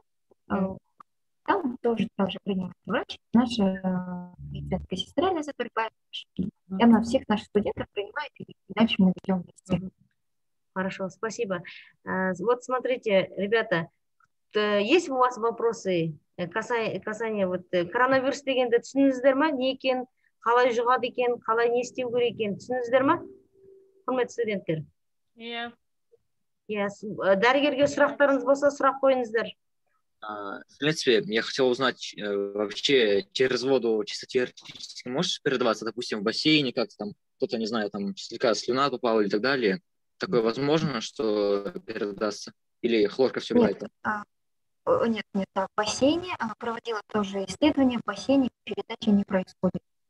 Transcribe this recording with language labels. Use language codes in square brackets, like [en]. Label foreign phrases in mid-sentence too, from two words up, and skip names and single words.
[ru] Там тоже также принимает врач, наша медицинская сестра Лиза Турбаева. И она всех наших студентов принимает, и дальше мы ведем вместе. Хорошо, спасибо. Вот смотрите, ребята, есть у вас вопросы касание вот [kk] коронавирус дегенді түсіндіңіздер ма? Не екен, қалай жұғады екен, қалай не істеу керек екен, түсіндіңіздер ма? Құрметті студенттер. Иә. Дәрігерге сұрақтарыңыз болса, сұрақ қойыңыздар. [ru] В принципе, я хотел узнать, вообще через воду чисто теоретически можешь передаваться, допустим, в бассейне как-то там, кто-то, не знаю, там слегка слюна попала или так далее. Такое возможно, что передастся? Или хлорка все брать? Нет, в бассейне проводила тоже исследование, в бассейне передачи не происходит.